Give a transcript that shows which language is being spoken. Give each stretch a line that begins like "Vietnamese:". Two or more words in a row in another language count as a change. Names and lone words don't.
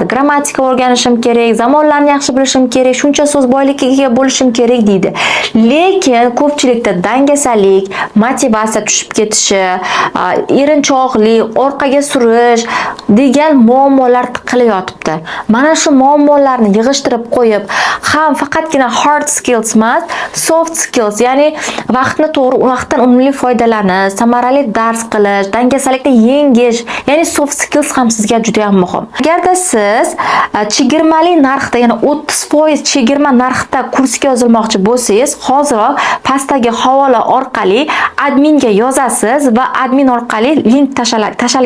Uzbek: Grammatika o'rganishim kerak, zamonlarni yaxshi bilishim kerak, shuncha so'z boyligiga ega bo'lishim kerak deydi. Lekin ko'pchilikda dangasalik, motivatsiya tushib ketishi, erinchoqlik, orqaga surish degan muammolar tiqilib yotibdi. Mana shu muammolarni yig'ishtirib qo'yib, ham faqatgina
English: hard skills
Uzbek: emas,
English: soft skills,
Uzbek: ya'ni vaqtdan unumli foydalanish, samarali dars qilish, dangasalikni yengish, ya'ni
English: soft skills
Uzbek: ham sizga juda ham muhim. Agarda siz chegirmali narxda, ya'ni 30% chegirma narxda kursga yozilmoqchi bo'lsangiz, hoziroq pastdagi havola orqali adminga yozasiz va admin orqali link tashalgan sizga.